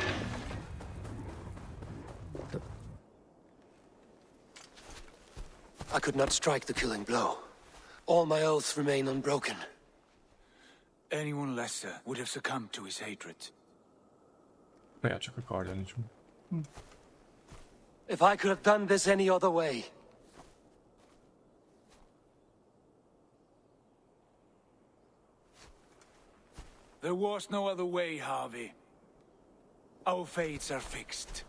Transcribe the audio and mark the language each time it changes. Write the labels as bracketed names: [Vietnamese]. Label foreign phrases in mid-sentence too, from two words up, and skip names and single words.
[English] I could not strike the killing blow. All my oaths remain unbroken. Anyone lesser would have succumbed to his hatred. [Hungarian] Lehet csak a kardja nincs. [English] If I could have done this any other way. There was no other way, Harvey. Our fates are fixed.